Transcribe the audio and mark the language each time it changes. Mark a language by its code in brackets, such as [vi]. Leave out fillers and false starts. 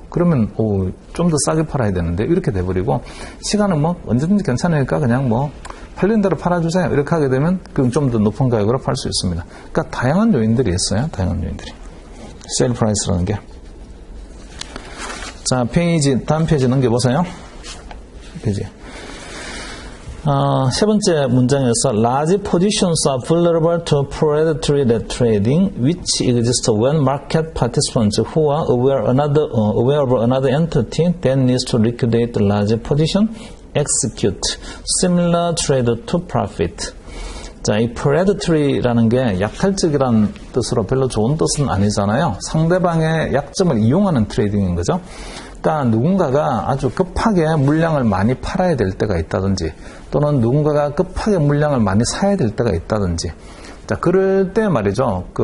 [ko] 그러면 좀 더 싸게 팔아야 되는데 이렇게 돼버리고 시간은 언제든지 괜찮으니까 그냥 팔린 대로 팔아주세요. 이렇게 하게 되면 그럼 좀 더 높은 가격으로 팔 수 있습니다. 그러니까 다양한 요인들이 있어요. 다양한 요인들이. 세일 프라이스라는 게. 자, 다음 페이지 넘겨보세요. 페이지. 세 번째 문장에서 [en] large positions are vulnerable to predatory trading which exists when market participants who are aware of another entity that needs to liquidate the large position execute similar trade to profit. [ko] 자, 이 predatory라는 게 약탈적이라는 뜻으로 별로 좋은 뜻은 아니잖아요. 상대방의 약점을 이용하는 트레이딩인 거죠. 그러니까 누군가가 아주 급하게 물량을 많이 팔아야 될 때가 있다든지 또는 누군가가 급하게 물량을 많이 사야 될 때가 있다든지 자, 그럴 때 말이죠.